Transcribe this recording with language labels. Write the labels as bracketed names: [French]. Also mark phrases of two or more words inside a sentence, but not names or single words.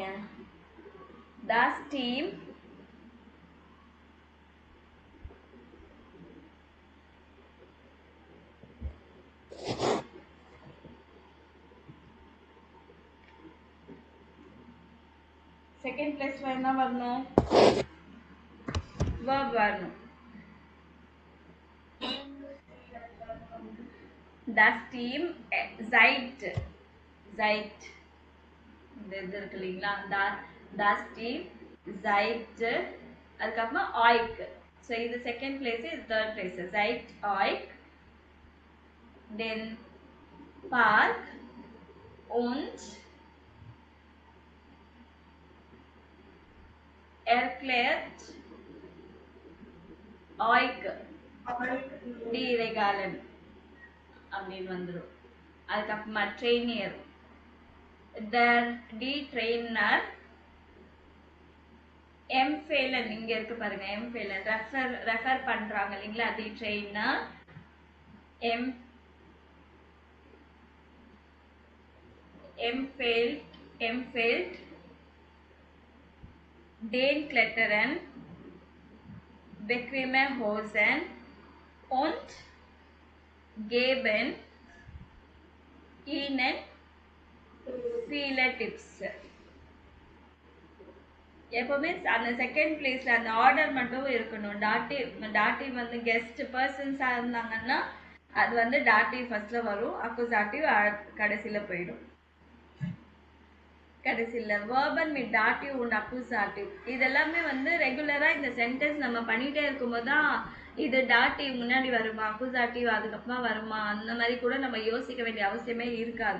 [German] Das Team [English] second place [Tamil] என்ன வரணும்? verb வரணும். [German] Das Team seid [Tamil] இந்த இது இருக்கு இல்லைங்களா? [German] Das Team seid [Tamil] அதுக்கப்புறமா euch. ஸோ இது [English] second place, [Tamil] இது [English] third place. [German] seid euch, then Park und erklärt euch die Regeln [Tamil] அப்படின்னு வந்துடும். [German] அதுக்கப்புறமா trainer, die trainer empfehlen, [Tamil] இங்க இருக்கு பாருங்க, empfehlen ரெஃபர் பண்றாங்க இல்லைங்களா? [German] die trainer empfiehlt den Kletterern bequeme Hosen und geben ihnen viele Tipps. [Tamil] எப்பவுமே அந்த [English] second place [Tamil] அந்த ஆர்டர் மட்டும் இருக்கணும். டாட்டிவ் வந்து [English] guest persons [Tamil] இருந்தாங்கன்னா அது வந்து டாட்டிவ் ஃபர்ஸ்ட்ல வரும், அக்குசாட்டிவ் கடைசியில போயிடும். கடைசியில வேர்பன் வித் டாட்டிவ் und அக்குசாட்டிவ் இதெல்லாமே வந்து ரெகுலரா இந்த சென்டென்ஸ் நம்ம பண்ணிட்டே இருக்கும்போது தான் இது டாட்டிவ் முன்னாடி வருமா, அக்குசாட்டிவ் அதுக்கப்புறமா வருமா, அந்த மாதிரி கூட நம்ம யோசிக்க வேண்டிய அவசியமே இருக்காது.